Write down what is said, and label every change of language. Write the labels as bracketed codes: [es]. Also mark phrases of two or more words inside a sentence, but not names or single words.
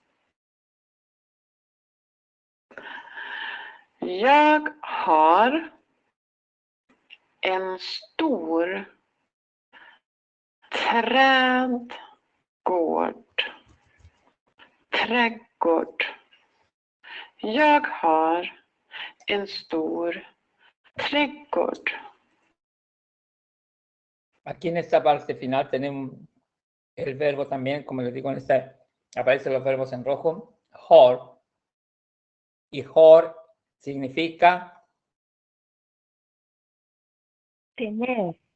[sv] Jag har en stor trädgård. Trädgård. Jag har en stor trädgård. [es] Aquí en esta parte final tenemos el verbo también, como les digo, en esta aparecen los verbos en rojo, har. Y har significa Tener.